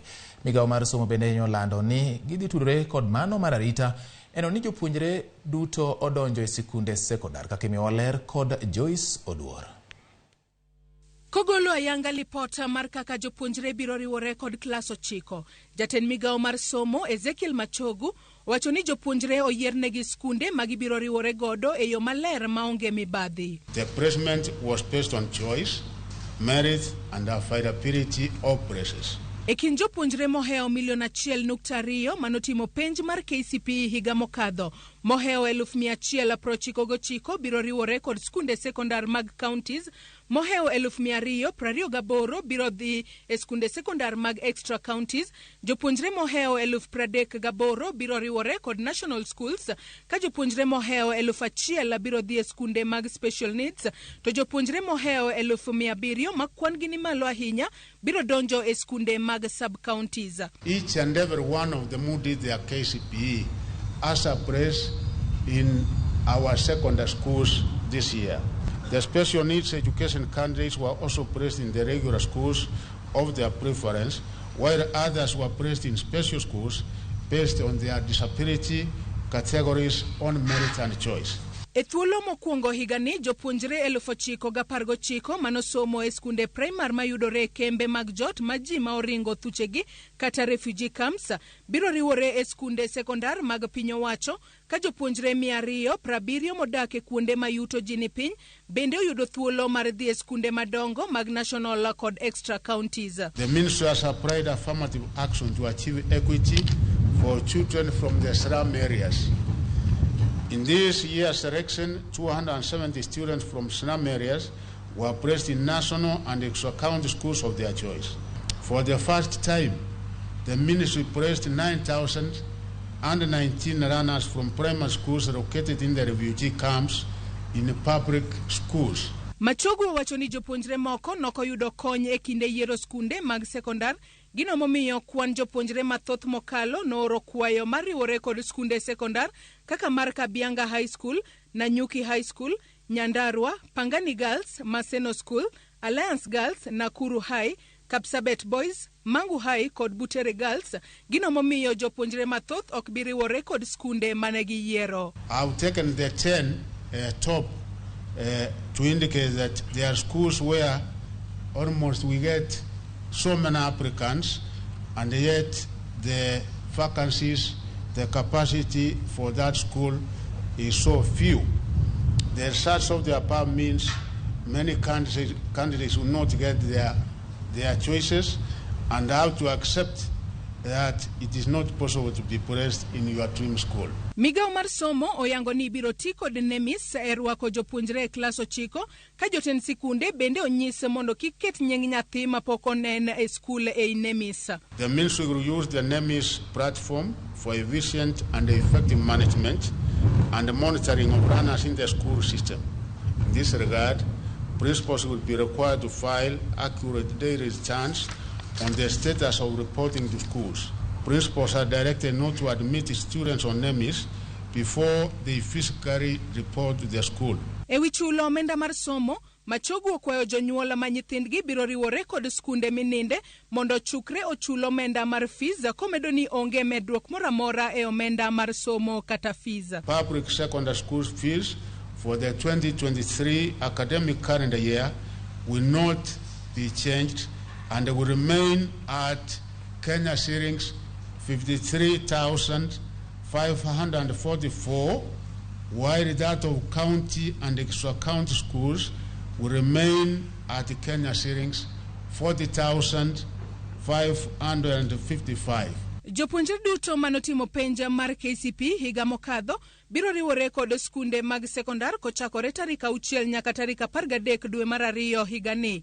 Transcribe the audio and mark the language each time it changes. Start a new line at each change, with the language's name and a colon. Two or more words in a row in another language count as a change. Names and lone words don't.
Luo (Kenya and Tanzania): Migawo mar somo bende nyolando ni gidhi tudore kod mano mar arita eno ni jopuonjre duto odonjo e sikunde sekondar kaka imiyo ler kod Joyce Oduor. Kogolo ayanga lipota mar kaka jopuonjre biro riwore kod klas 9, jatend migawo mar somo Ezekiel Machogu wacho ni jopuonjre oyiernegi skunde magibiro riwore godo e yo maler maonge mibadhi.
English: The placement was based on choice, merit and affordability of places.
Luo (Kenya and Tanzania): E kind jopuonjre moheo milion 1.2 manotimo penj mar KCPE higa mokadho, moheo 1,199 biro riwore kod skunde sekondar mag counties, moheo 228 biro dhi e skunde sekondar mag
English: extra counties,
Luo (Kenya and Tanzania): jopuonjre moheo 38,000 biro riwore kod
English: national schools,
Luo (Kenya and Tanzania): ka jopuonjre moheo 1,000 biro dhi e skunde mag
English: special needs,
Luo (Kenya and Tanzania): to jopuonjre moheo 700 makwan gi ni malo ahinya biro donjo e skunde mag sub-counties.
English: Each and every one of them who did their KCPE as a place in our secondary schools this year. The special needs education candidates were also placed in the regular schools of their preference, while others were placed in special schools based on their disability categories on merit and choice.
Luo (Kenya and Tanzania): E thuolo mokwongo higani jopuonjre 919 manosomo e skunde primar mayudore e kembe mag jot ma ji ma oringo thuchegi kata
English: refugee camps
Luo (Kenya and Tanzania): biro riwore e skunde sekondar mag piny owacho, ka jopuonjre 270 modak e kuonde mayuto ji ni piny bende oyudo thuolo mar dhi e skunde madongo mag national kod
English: extra counties. The ministry has applied affirmative action to achieve equity for children from the slum areas. In this year's selection, 270 students from slum areas were placed in national and extra-county schools of their choice. For the first time, the ministry placed 9,019 runners from primary schools located in the refugee camps in public schools.
Luo (Kenya and Tanzania): Machogu wacho ni jopuonjre moko nokoyudo kony e kinde yiero skunde mag sekondar, gino momiyo kwan jopuonjre mathoth mokalo nooro kwayo mar riwore kod skunde sekondar kaka mar Kabianga High School, Nanyuki High School, Nyandarua, Pangani Girls, Maseno School, Alliance Girls, Nakuru High, Kapsabet Boys, Mangu High kod Butere Girls, gino momiyo jopuonjre mathoth ok bi riwore kod skunde manegi yiero.
English: I've taken the 10 top to indicate that there are schools where almost we get so many applicants and yet the vacancies, the capacity for that school is so few. The results of the above means many candidates will not get their choices and have to accept that it is not possible to be placed in your dream school.
Luo (Kenya and Tanzania): Migawo mar somo oyango ni biro ti kod nemis e rwako jopuonjre e klas 9, ka jotend sikunde bende onyis mondo kik ket nying nyathi mapok onen e skul e nemis.
English: The ministry will use the nemis platform for efficient and effective management and monitoring of runners in the school system. In this regard, principals will be required to file accurate daily returns on the status of reporting to schools. Principals are directed not to admit students on NEMIS before they physically report to their school.
Luo (Kenya and Tanzania): Ewi chulo omenda mar somo, Machogu okwayo jonyuol ma nyithindgi biro riwore kod skunde mininde mondo chukre ochulo omenda mar fees, komedo ni onge medruok moramora e omenda mar somo kata fees.
English: Public secondary school fees for the 2023 academic calendar year will not be changed and will remain at Kenya shillings 53,544, while that of county and extra county schools will remain at Kenya shillings 40,555.
Luo (Kenya and Tanzania): Jopuonjre duto manotimo penja mar KCPE higa mokadho biro riwore kod skunde mag sekondar kochakore tarik 6 nyaka tarik 13 dwe mar 2 higani.